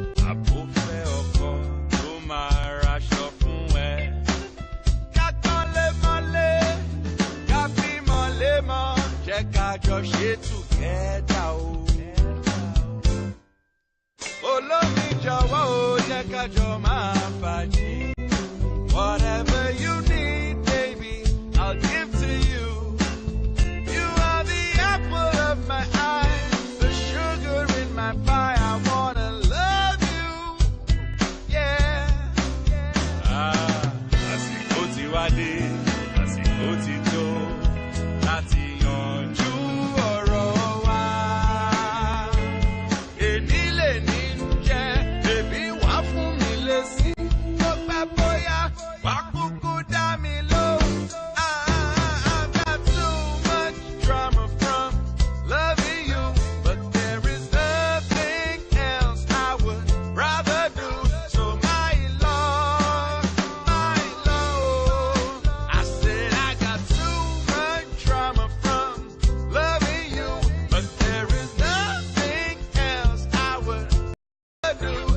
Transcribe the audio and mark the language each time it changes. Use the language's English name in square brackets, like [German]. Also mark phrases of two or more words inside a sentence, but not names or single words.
[Yoruba] Àbò fẹ́ ọkọ tó máa raṣọ fún ẹ. Ká kọ́lé mọ́lé, ká bímọ lémọ, jẹ́ ká jọ ṣe together o. Olómi jọ̀wọ́ o, jẹ́ ká jọ máa fàájì. [English] Whatever you need, baby, I'll give to you. You are the apple of my eye, the sugar in my pie. I wanna love you, yeah. [Yoruba] Ah, àsìkò ti wá dé, àsìkò ti tó láti yanjú ọ̀rọ̀ wa. Èní lè ní jẹ́, bèbí wá fún mi lésì. Bó pẹ́ bóyá, wá kúkú dá mi lóhùn. [English] Ah, I've got too much drama from loving you, but there is nothing else I would rather do. So my love, my love, I said I got too much drama from loving you, but there is nothing else I would rather do.